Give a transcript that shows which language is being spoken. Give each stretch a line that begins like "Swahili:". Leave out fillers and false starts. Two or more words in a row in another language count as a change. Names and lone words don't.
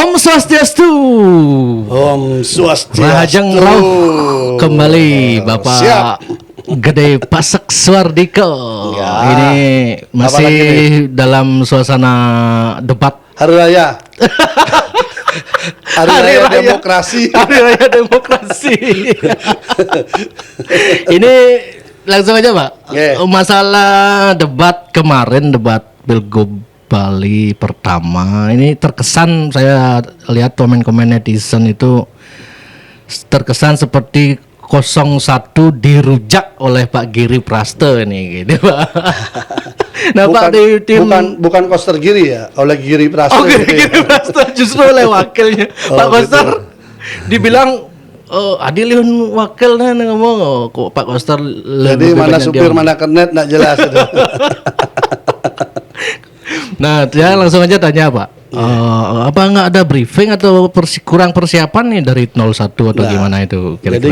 Indonesian: Swastiastu. Om Swastiastu.
Balinese: Mahajeng Rauh
Indonesian: kembali Bapak Siap. Gede Pasek Suardiko. Ya. Ini masih dalam suasana debat Hari Raya. Hari Raya Demokrasi. Hari Raya Demokrasi. Ini langsung aja Pak. Yeah. Masalah debat kemarin, debat Pilgub Bali pertama, ini terkesan saya lihat komen-komen netizen itu terkesan seperti 01 dirujak oleh Pak Giri Praste ini gitu Pak. Nah bukan, Pak di tim bukan Koster Giri ya, oleh Giri Praste. Oh Giri Praste justru oleh wakilnya Pak Koster gitu. Dibilang Adilion wakilnya ngomong kok Pak Koster. Jadi mana supir mana kernet nak jelas itu. Nah, saya langsung aja tanya Pak. Apa nggak ada briefing atau kurang persiapan nih dari 01 atau gimana itu kira-kira?